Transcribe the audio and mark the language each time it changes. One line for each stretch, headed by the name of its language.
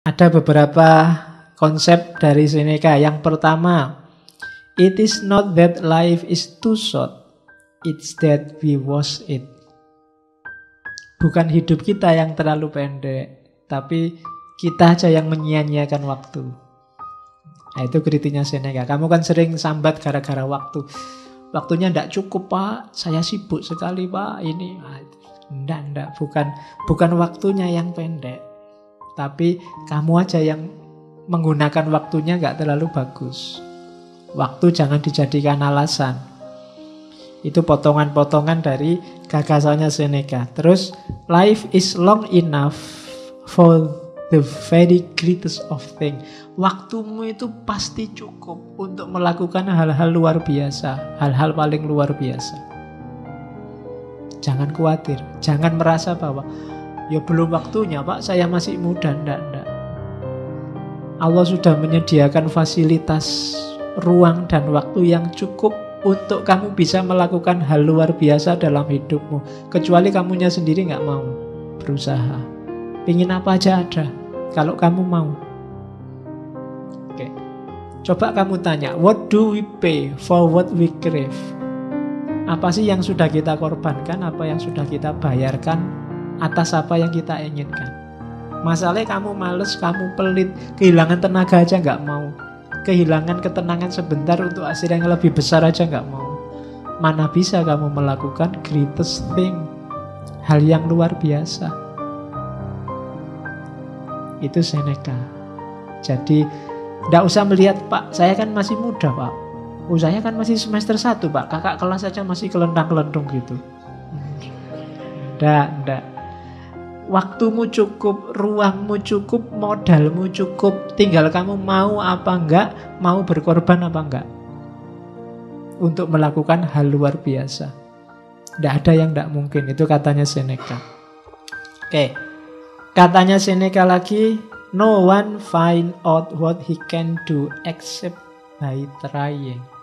Indonesian: Ada beberapa konsep dari Seneca. Yang pertama,
English: it is not that life is too short, it's that we waste it.
Indonesian: Bukan hidup kita yang terlalu pendek, tapi kita aja yang menyia-nyiakan waktu. Nah, itu kritiknya Seneca. Kamu kan sering sambat gara-gara waktu. Waktunya tidak cukup, Pak. Saya sibuk sekali, Pak. Ini, enggak. Bukan waktunya yang pendek, tapi kamu aja yang menggunakan waktunya nggak terlalu bagus. Waktu jangan dijadikan alasan. Itu potongan-potongan dari gagasannya Seneca. Terus,
English: life is long enough for the very greatest of things.
Indonesian: Waktumu itu pasti cukup untuk melakukan hal-hal luar biasa, hal-hal paling luar biasa. Jangan khawatir, jangan merasa bahwa ya belum waktunya, Pak, saya masih muda. Enggak. Allah sudah menyediakan fasilitas, ruang dan waktu yang cukup untuk kamu bisa melakukan hal luar biasa dalam hidupmu. Kecuali kamunya sendiri nggak mau berusaha. Pingin apa aja ada, kalau kamu mau. Oke. Coba kamu tanya,
English: what do we pay for what we crave?
Indonesian: Apa sih yang sudah kita korbankan, apa yang sudah kita bayarkan atas apa yang kita inginkan? Masalahnya kamu males, kamu pelit, kehilangan tenaga aja nggak mau. Kehilangan ketenangan sebentar untuk hasil yang lebih besar aja nggak mau. Mana bisa kamu melakukan
English: greatest thing,
Indonesian: hal yang luar biasa. Itu Seneca. Jadi tidak usah melihat, Pak, saya kan masih muda, Pak. Saya kan masih semester 1, Pak. Kakak kelas aja masih kelentang-kelentung gitu. Tidak. Waktumu cukup, ruangmu cukup, modalmu cukup. Tinggal kamu mau apa enggak, mau berkorban apa enggak untuk melakukan hal luar biasa. Tidak ada yang tidak mungkin. Itu katanya Seneca. Oke. Katanya Seneca lagi,
English: no one find out what he can do except by trying.